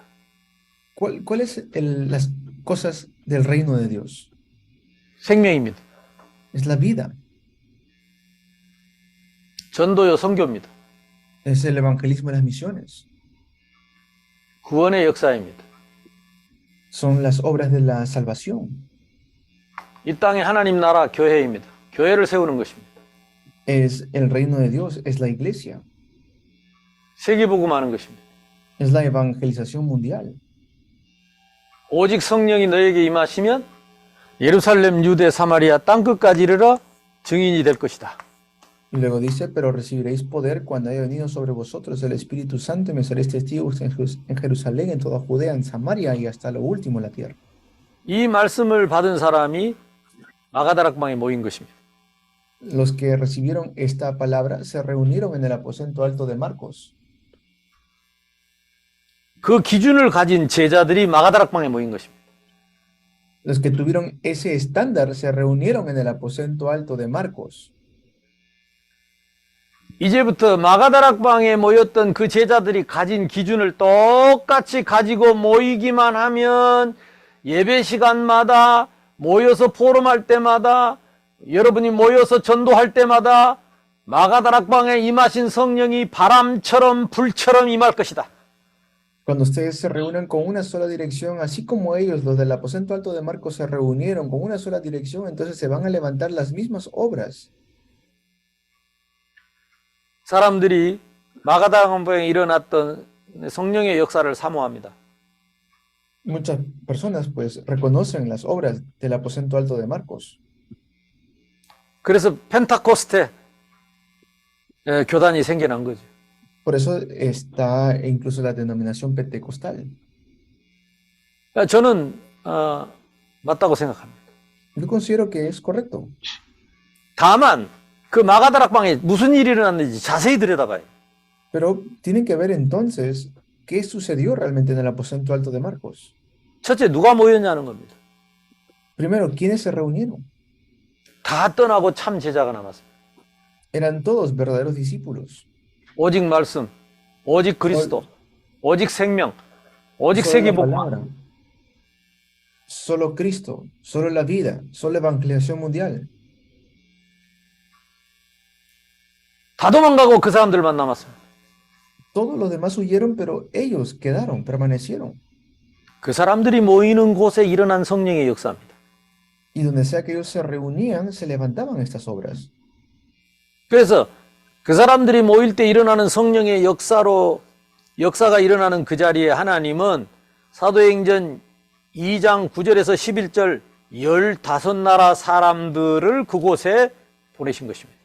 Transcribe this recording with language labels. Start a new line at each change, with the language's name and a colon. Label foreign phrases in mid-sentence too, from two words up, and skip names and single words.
Spanish: ¿Cuál es las cosas del reino de Dios?
Korean: 생명입니다.
Spanish: Es la vida,
Korean: 전도요 선교입니다.
Spanish: es el evangelismo y las misiones,
Korean: 구원의 역사입니다.
Spanish: son las obras de la salvación,
Korean: 이 땅의 하나님 나라 교회입니다. 교회를 세우는 것입니다.
Spanish: es el reino de Dios, es la iglesia,
Korean: 세계복음하는 것입니다.
Spanish: es la evangelización mundial.
Korean: 오직 성령이 너에게 임하시면 예루살렘, 유대, 사마리아 땅끝까지 이르러 증인이 될 것이다.
Spanish: Y luego dice, pero recibiréis poder cuando haya venido sobre vosotros el Espíritu Santo y me seréis testigos en Jerusalén, en toda Judea, en Samaria y hasta lo último en la tierra.
Korean: 이 말씀을 받은 사람이 마가다락방에 모인 것입니다.
Spanish: Los que recibieron esta palabra se reunieron en el aposento alto de Marcos.
Korean: 그 기준을 가진 제자들이 마가다락방에 모인 것입니다.
Spanish: Los que tuvieron ese estándar se reunieron en el aposento alto de Marcos.
Korean: 이제부터 마가다락방에 모였던 그 제자들이 가진 기준을 똑같이 가지고 모이기만 하면 예배 시간마다 모여서 포럼할 때마다 여러분이 모여서 전도할 때마다 마가다락방에 임하신 성령이 바람처럼 불처럼 임할 것이다.
Spanish: Cuando ustedes se reúnen con una sola dirección, así como ellos, los del aposento alto de Marcos, se reunieron con una sola dirección, entonces se van a levantar las mismas obras.
Korean: 사람들이 마가다락방에 일어났던 성령의 역사를 사모합니다.
Spanish: Muchas personas pues reconocen las obras del aposento alto de Marcos.
Korean: 그래서 펜타코스테 교단이 생겨난 거죠.
Spanish: Por eso está incluso la denominación pentecostal.
Korean: 저는 맞다고 생각합니다.
Spanish: Yo considero que es correcto.
Korean: 다만 그 마가다락방에 무슨 일이 일어났는지 자세히 들여다봐요.
Spanish: Pero tienen que ver entonces qué sucedió realmente en el aposento alto de Marcos.
Korean: 첫째, 누가 모였냐는 겁니다.
Spanish: Primero, ¿quiénes se reunieron?
Korean: 다 떠나고 참 제자가 남았습니다.
Spanish: Eran todos verdaderos discípulos.
Korean: 오직 말씀, 오직 그리스도, 오직 생명, 오직
Spanish: Solo la
Korean: 세계복음.
Spanish: palabra, solo Cristo, solo la vida, solo evangelización mundial.
Korean: 다 도망가고 그 사람들만 남았습니다.
Spanish: Todos los demás huyeron, pero ellos quedaron, permanecieron.
Korean: 그 사람들이 모이는 곳에 일어난 성령의 역사입니다.
Spanish: Y donde sea que ellos se reunían, se levantaban estas obras.
Korean: 그래서 그 사람들이 모일 때 일어나는 성령의 역사가 일어나는 그 자리에 하나님은 사도행전 2장 9절에서 11절 15나라 사람들을 그곳에 보내신 것입니다.